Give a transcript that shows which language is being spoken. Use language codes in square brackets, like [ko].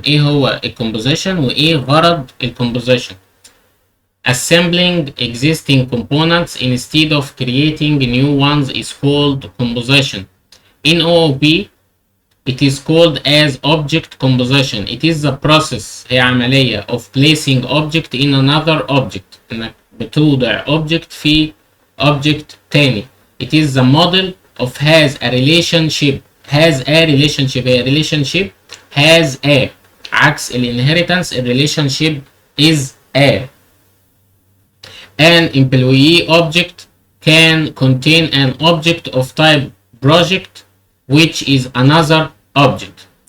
[en] إيه هو الcomposition وإيه غرض الcomposition؟ Assembling existing components instead of creating new ones is called composition. In OOP, it is called as object composition. It is the process هي عملية of placing object in another object. [ar] إنك بتوضع object في object تاني. [en] It is the model of has a relationship. Has a relationship هي relationship has a عكس الانهيرتنس relationship is a. An employee object can contain an object of type project which is another object.